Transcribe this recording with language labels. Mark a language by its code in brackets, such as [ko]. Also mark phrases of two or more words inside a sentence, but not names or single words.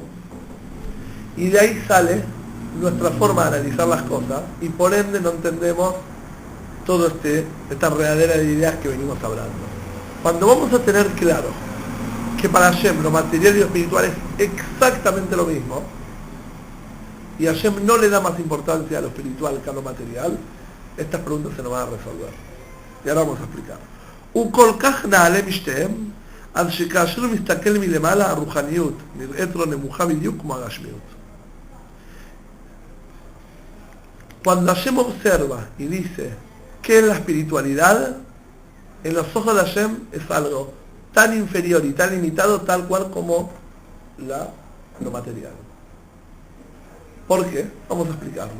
[es] Y de ahí sale nuestra forma de analizar las cosas y por ende no entendemos toda esta realidad de ideas que venimos hablando. Cuando vamos a tener claro que para Hashem lo material y lo espiritual es exactamente lo mismo, y Hashem no le da más importancia a lo espiritual que a lo material, estas preguntas se nos van a resolver. Y ahora vamos a explicar. [he] וכל כך נעלה משתיהם, עד שכאשר מסתכל מלמעלה הרוחניות נראית לו נמוכה בדיוק כמו הגשמיות. [es] Cuando Hashem observa y dice ¿qué es la espiritualidad? En los ojos de Hashem es algo tan inferior y tan limitado tal cual como lo material. ¿Por qué? Vamos a explicarlo.